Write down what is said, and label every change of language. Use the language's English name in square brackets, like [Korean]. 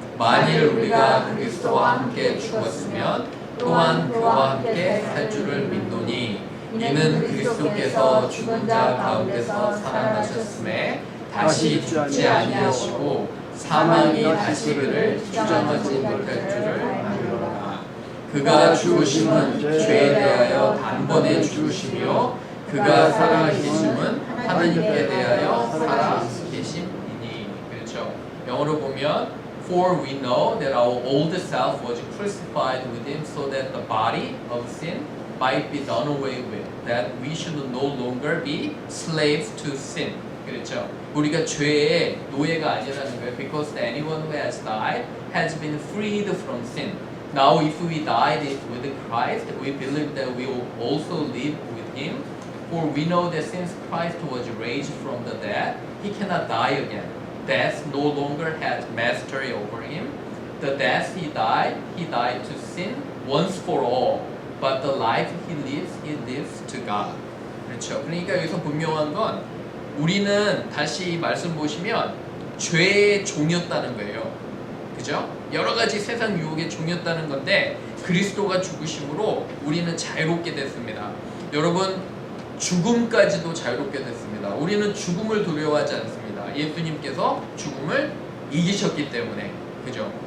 [Korean] 만일 우리가 그리스도와 함께 죽었으면 또한 그와 함께 살 줄을 믿노니 이는 그리스도께서 죽은 자 가운데서 살아나셨음에 다시 죽지 아니하시고 사망이 다시 그를 주장하지 못할 줄을 아노라. 그가 죽으심은 죄에 대하여 단번에 죽으시며 그가 살아계심은 하나님께 대하여 살아계심이니. 그렇죠. 영어로 보면 [English] For we know that our old self was crucified with him so that the body of sin might be done away with, that we should no longer be slaves to sin. [Korean] 그렇죠. 우리가 죄의 노예가 아니라는 거예요. [English] Because anyone who has died has been freed from sin. Now if we died with Christ, we believe that we will also live with him. For we know that since Christ was raised from the dead, he cannot die again. Death no longer has mastery over him. The death he died to sin once for all. But the life he lives to God. [Korean] 그렇죠. 그러니까 여기서 분명한 건 우리는 다시 말씀 보시면 죄의 종이었다는 거예요. 그죠? 여러 가지 세상 유혹의 종이었다는 건데 그리스도가 죽으심으로 우리는 자유롭게 됐습니다. 여러분, 죽음까지도 자유롭게 됐습니다. 우리는 죽음을 두려워하지 않습니다. 예수님께서 죽음을 이기셨기 때문에. 그죠?